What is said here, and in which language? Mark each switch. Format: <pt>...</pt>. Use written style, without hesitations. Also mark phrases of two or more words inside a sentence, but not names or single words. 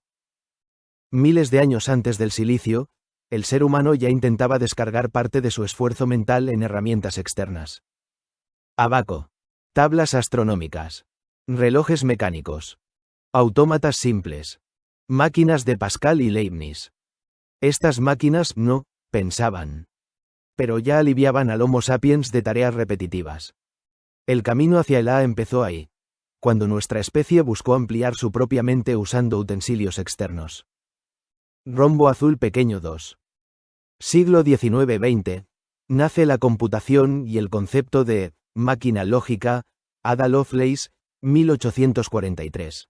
<es>Miles de años antes del silicio, el ser humano ya intentaba descargar parte de su esfuerzo mental en herramientas externas. Abaco. Tablas astronómicas. Relojes mecánicos. Autómatas simples. Máquinas de Pascal y Leibniz. Estas máquinas no pensaban. Pero ya aliviaban al Homo sapiens de tareas repetitivas. El camino hacia el A empezó ahí, cuando nuestra especie buscó ampliar su propia mente usando utensilios externos. Rombo azul pequeño 2. Siglo XIX-XX. Nace la computación y el concepto de máquina lógica, Ada Lovelace, 1843.</es>